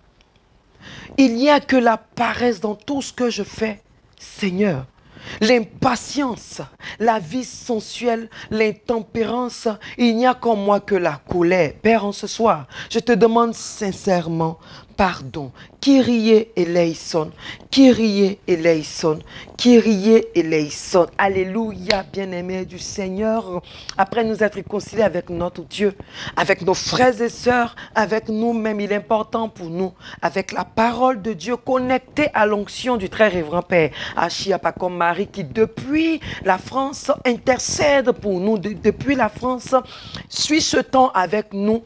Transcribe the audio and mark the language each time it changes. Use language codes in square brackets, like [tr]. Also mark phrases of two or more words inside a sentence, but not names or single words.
[fr] Il n'y a que la paresse dans tout ce que je fais, Seigneur. L'impatience, la vie sensuelle, l'intempérance, il n'y a qu'en moi que la colère. Père, en ce soir, je te demande sincèrement pardon. [el] Kyrie eleison, Kyrie eleison, Kyrie eleison. [fr] Alléluia, bien-aimés du Seigneur. Après nous être réconciliés avec notre Dieu, avec nos frères et sœurs, avec nous-mêmes, il est important pour nous, avec la parole de Dieu, connectée à l'onction du très révérend Père Achiapa comme Marie, qui depuis la France intercède pour nous, depuis la France suit ce temps avec nous.